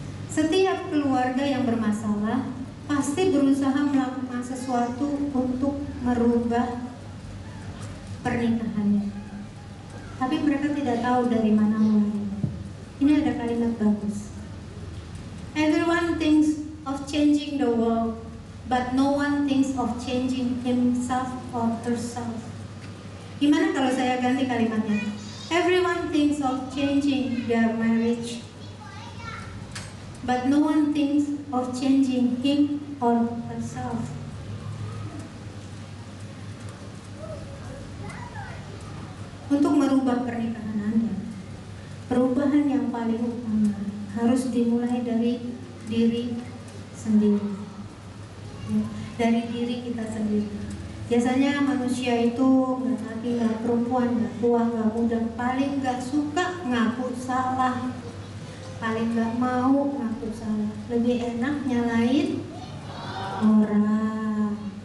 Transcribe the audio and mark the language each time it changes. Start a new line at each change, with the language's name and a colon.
Indonesian: Setiap keluarga yang bermasalah pasti berusaha melakukan sesuatu untuk merubah pernikahannya. Tapi mereka tidak tahu dari mana mulainya. Ini ada kalimat bagus.
English: Everyone thinks of changing the world, but no one thinks of changing himself or herself.
Indonesian: Gimana kalau saya ganti kalimatnya?
English: Everyone thinks of changing their marriage, but no one thinks of changing him or herself.
Indonesian: Untuk merubah pernikahan Anda, perubahan yang paling utama harus dimulai dari diri sendiri, ya, dari diri kita sendiri. Biasanya manusia itu nggak laki, nggak perempuan, nggak tua, nggak muda, paling nggak suka ngaku salah, paling nggak mau ngaku salah, lebih enak nyalain orang.